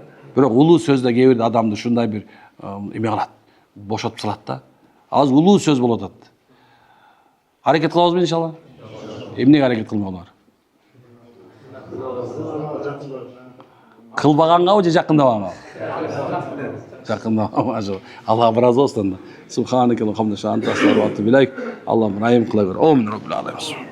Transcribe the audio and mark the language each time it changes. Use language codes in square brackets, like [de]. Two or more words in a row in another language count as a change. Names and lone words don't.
[ky] Бирок улуу сөздө кээ бирде адамды ушундай бир эме кылат, бошотуп салат да. Азыр улуу сөз болуп атат. Аракет кылабызбы иншалла? Эмнеге аракет кылмаулар? Кылбагангабы же жакындабаганга? Жакындабаганга. Аллах разы болсун. [ar] سبحانك اللهم وبحمدك أنت أستغفرك وأتوب إليك. [ky] Аллахум райым кыла бер. [ar] آمين رب العالمين.